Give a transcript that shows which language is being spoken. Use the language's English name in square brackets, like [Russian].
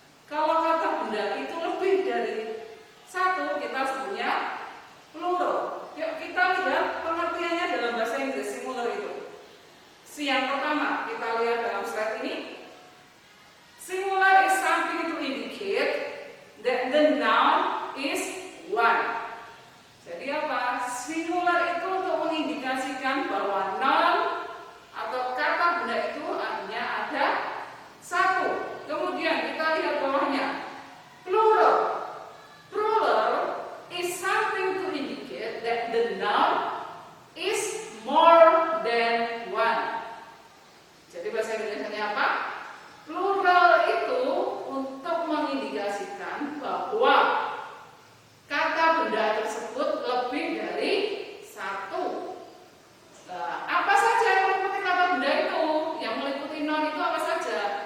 [Indonesian] Kalau kata benda itu lebih dari satu, kita sebutnya plural. Yuk kita lihat pengertiannya dalam bahasa Inggris singular itu. Yang pertama kita lihat dalam slide ini. [English] Singular is something to indicate that the noun is one. [Indonesian] Jadi apa? Singular itu untuk mengindikasikan bahwa noun atau kata benda itu artinya ada satu. Kemudian kita lihat bawahnya. Plural. [English] Plural is something to indicate that the noun is more than one. [Indonesian] Jadi bahasa Indonesianya apa? Plural itu untuk mengindikasikan bahwa kata benda tersebut lebih dari satu. Nah, apa saja yang meliputi kata benda itu? Yang meliputi noun itu apa saja?